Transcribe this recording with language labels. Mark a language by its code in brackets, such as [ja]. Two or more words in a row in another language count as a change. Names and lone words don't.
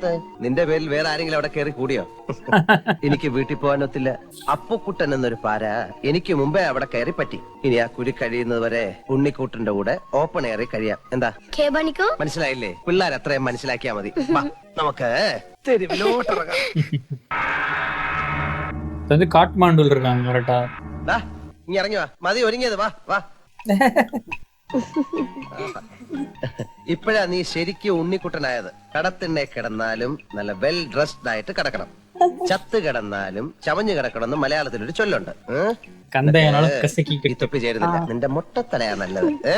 [ml] നിന്റെ പേരിൽ വേറെ ആരെങ്കിലും അവിടെ കയറി കൂടിയോ? എനിക്ക് വീട്ടിൽ പോകാനൊത്തില്ല. അപ്പുക്കുട്ടൻ എന്നൊരു പാര എനിക്ക് മുമ്പേ അവിടെ കയറി പറ്റി. ഇനി ആ കുരി കഴിയുന്നത് വരെ ഉണ്ണിക്കുട്ടന്റെ കൂടെ [en] open air [ml] കഴിയാം. എന്താ മനസ്സിലായില്ലേ? പിള്ളേർ അത്രയും മനസ്സിലാക്കിയാ മതി. വാ, നമുക്ക് തെരുവിലോട്ടിറങ്ങാം. [ta] காட்மாண்டுல இருக்காங்க கரெக்டா? [ml] ഇനി ഇറങ്ങി വാ. മതി ഒരുങ്ങിയത്. വാ വാ. ഇപ്പോഴാ നീ ശരിക്കും ഉണ്ണിക്കുട്ടനായത്. കടത്തിണ്ണെ കിടന്നാലും നല്ല [en] well dressed [ml] ആയിട്ട് കിടക്കണം. ചത്ത് കിടന്നാലും ചമഞ്ഞു കിടക്കണമെന്ന് മലയാളത്തിലൊരു ചൊല്ലുണ്ട്. തൊപ്പി ചേരുന്നില്ല. നിന്റെ മുട്ടത്തലയാ നല്ലത്.